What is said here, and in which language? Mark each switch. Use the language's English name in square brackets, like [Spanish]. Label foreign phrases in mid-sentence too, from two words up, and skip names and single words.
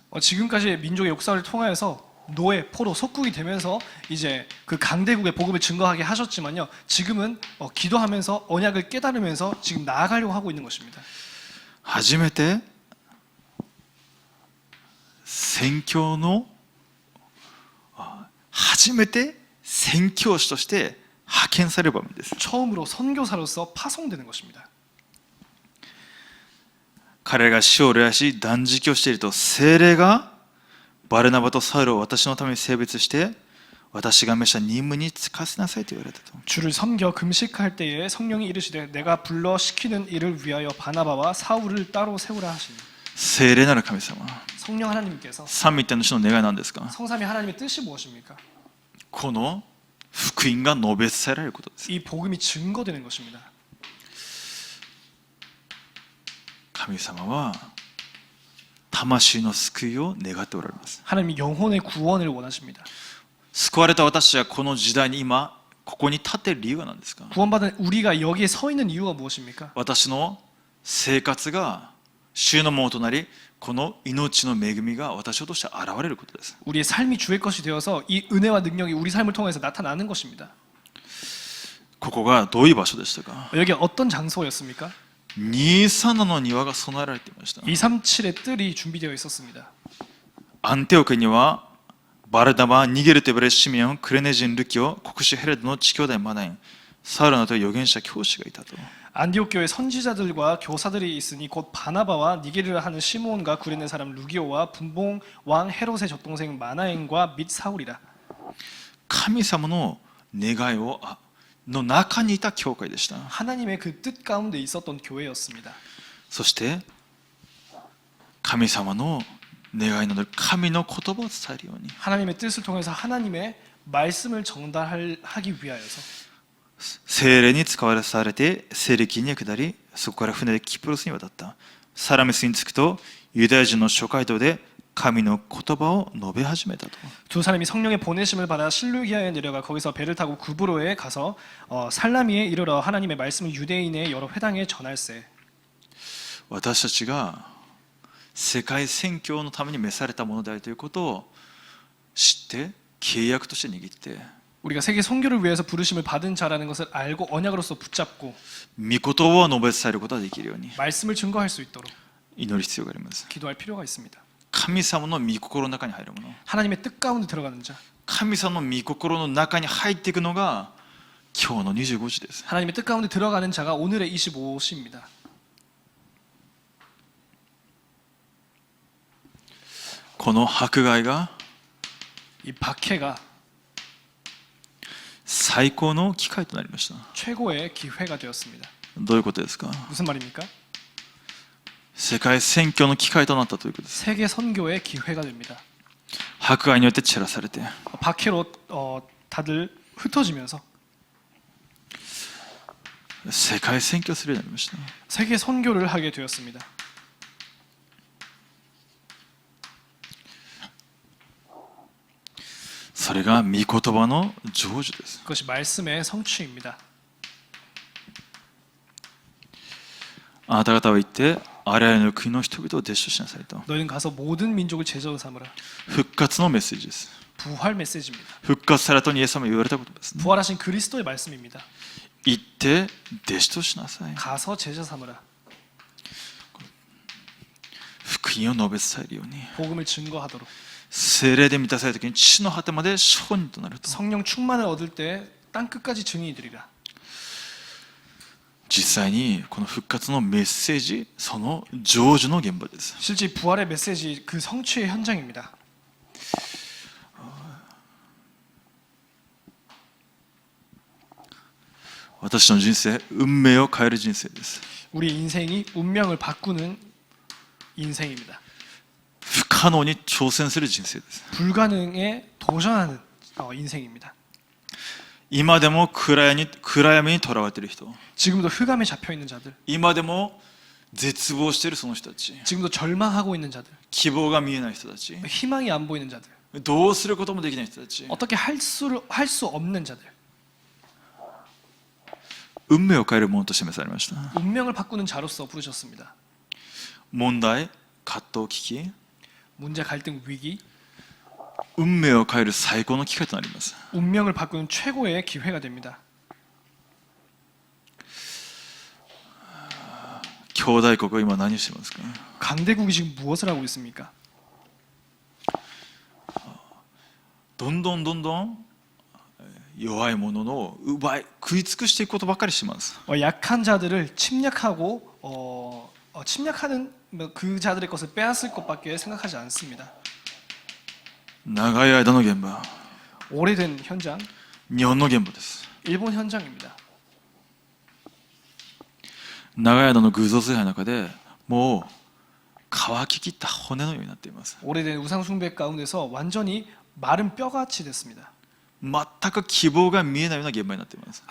[Korean] 지금까지의 민족의 역사를 통하여서 노예, 포로, 속국이 되면서 이제 그 강대국의 복음을 증거하게 하셨지만요. 지금은 기도하면서 언약을 깨달으면서 지금 나아가려고 하고 있는 것입니다. [Japanese] 初めて宣教の初めて宣教師として派遣される場面です。 [Korean] 처음으로 선교사로서 파송되는 것입니다. [Japanese] 彼らが死を礼拝し断食をしていると、聖霊がバルナバとサウルを私のために性別して、私が召した任務に就かせなさいと言われたと。 [Korean] 주를 섬겨 금식할 때에 성령이 이르시되 내가 불러 시키는 일을 위하여 바나바와 사울을 따로 세우라 하시니. [Japanese] 聖霊なる神様、 [Korean] 성령 하나님께서 [Japanese] 三位一体の主の願いは何ですか？ [Korean] 성삼위 하나님의 뜻이 무엇입니까? [Japanese] この福音が述べ伝えられることです。 [Korean] 이 복음이 증거되는 것입니다. [Japanese] 神様は魂の救いを願っておられます。 [Korean] 하나님이 영혼의 구원을 원하십니다. [Japanese] 救われた私がこの時代に今ここに立っている理由は何ですか？ [Korean] 구원받은 우리가 여기에 서 있는 이유가 무엇입니까? [Japanese] 私の生活が主のものとなり、この命の恵みが私を通して現れることです。 [Korean] 우리의 삶이 주의 것이 되어서 이 은혜와 능력이 우리 삶을 통해서 나타나는 것입니다. [Japanese] ここがどういう場所でしたか？ [Korean] 여기 어떤 장소였습니까? [Japanese] 237 の庭が備えられていました。 [Korean] 237의 뜰이 준비되어 있었습니다. [Japanese] アンテオクにはバルナバ、ニゲルと呼ばれるシメオン、クレネジン、ルキオ、国主ヘレドの地兄弟マナイン、サウルなど預言者教師がいたと。 [Korean] 안디옥 교회 선지자들과 교사들이 있으니 곧 바나바와 니게르를 하는 시몬과 구레네 사람 루기오와 분봉 왕 헤롯의 젖동생 마나엔과 및 사울이라. [Japanese] 神様の願いをの中にいた教会でした。 [Korean] 하나님의 그 뜻 가운데 있었던 교회였습니다. [Japanese] そして神様の願いの神の言葉を伝えるように [Korean] 하나님의 뜻을 통해서 하나님의 말씀을 전달하기 위하여서 [Japanese] 聖霊に使わされて西暦に下り、そこから船でキプロスに渡った。サラミスに着くとユダヤ人の諸街道で神の言葉を述べ始めたと。 [Korean] 두 사람이 성령의 보내심을 받아 실루기아에 내려가 거기서 배를 타고 구브로에 가서 살라미에 이르러 하나님의 말씀을 유대인의 여러 회당에 전할세. [Japanese] 私たちが世界宣教のために召されたものであるということを知って契約として握って [Korean] 우리가 세계 선교를 위해서 부르심을 받은 자라는 것을 알고 언약으로서 붙잡고 [Japanese] 御言葉を述べ伝えることができるように [Korean] 말씀을 증거할 수 있도록 [Japanese] 祈る必要があります。 [Korean] 기도할 필요가 있습니다. [Japanese] 神様の御心の中に入るもの、 [Korean] 하나님의 뜻 가운데 들어가는 자, [Japanese] 神様の御心の中に入っていくのが今日の25時です。 [Korean] 하나님의 뜻 가운데 들어가는 자가 오늘의 25시입니다. [Japanese] この迫害が [Korean] 이 박해가 [Japanese] 最高の機会となりました。 [Korean] 최고의 기회가 되었습니다. [Japanese] どういうことですか？ [Korean] 무슨 말입니까? [Japanese] 世界宣教の機会となったということです。 [Korean] 세계 선교의 기회가 됩니다. [Japanese] 迫害によって散らされて [Korean] 박해로 다들 흩어지면서 [Japanese] 世界宣教するようになりました。 [Korean] 세계 선교를 하게 되었습니다. [Japanese] それが御言葉の成就です。 [Korean] 그것이 말씀의 성취입니다. [Japanese] あなた方は言ってあらゆる国の人々を弟子としなさいと。 [Korean] 너희는 가서 모든 민족을 제자로 삼으라. [Japanese] 復活のメッセージです。 [Korean] 부활 메시지입니다. [Japanese] 復活されたとイエス様が言われたことですね。 [Korean] 부활하신 그리스도의 말씀입니다. [Japanese] 行って弟子としなさい。 [Korean] 가서 제자 삼으라. [Japanese] 福音を述べ伝えるように。 [Korean] 복음을 증거하도록. [Japanese] 聖霊で満たされた時に地の果てまで証人となると。 [Korean] 성령 충만을 얻을 때 땅 끝까지 증인이 되리라. [Japanese] 実際にこの復活のメッセージ、その成就の現場です。 [Korean] 실제 부활의 메시지 그 성취의 현장입니다. [Japanese] 私の人生、運命を変える人生です。 [Korean] 우리 인생이 운명을 바꾸는 인생입니다. [Japanese] 不可能に挑戦する人生です。 [Korean] 불가능에 도전하는 인생입니다. [Japanese] 今でも暗闇にとらわれている人、 [Korean] 지금도 흑암에 잡혀 있는 자들, [Japanese] 今でも絶望しているその人たち、 [Korean] 지금도 절망하고 있는 자들, [Japanese] 希望が見えない人たち、 [Korean] 희망이 안 보이는 자들, [Japanese] どうすることもできない人たち、 [Korean] 어떻게 할 수 없는 자들, [Japanese] 運命を変えるものとして召されました。 [Korean] 운명을 바꾸는 자로서 부르셨습니다. [Japanese] 問題、葛藤、危機、 [Korean] 문제, 갈등, 위기, [Japanese] 運命を変える最高の機会となります。 [Korean] 운명을 바꾸는 최고의 기회가 됩니다. [Japanese] 兄弟国は今何をしていますか？ [Korean] 강대국이 지금 무엇을 하고 있습니까? [Japanese] どんどん弱いものを食い尽くしていくことばかりします。 [Korean] 약한 자들을 침략하고 침략하는 그 자들의 것을 빼앗을 것밖에 생각하지 않습니다. [Japanese] 長い間の現場、 [Korean] 오래된 현장, [Japanese] 日本の現場です。 [Korean] 일본 현장입니다. [Japanese] 長い間の偶像崇拝の中でもう乾ききった骨のようになっています。 [Korean] 오래된 우상 숭배 가운데서 완전히 마른 뼈같이 됐습니다. [Japanese] 全く希望が見えないような現場になっています。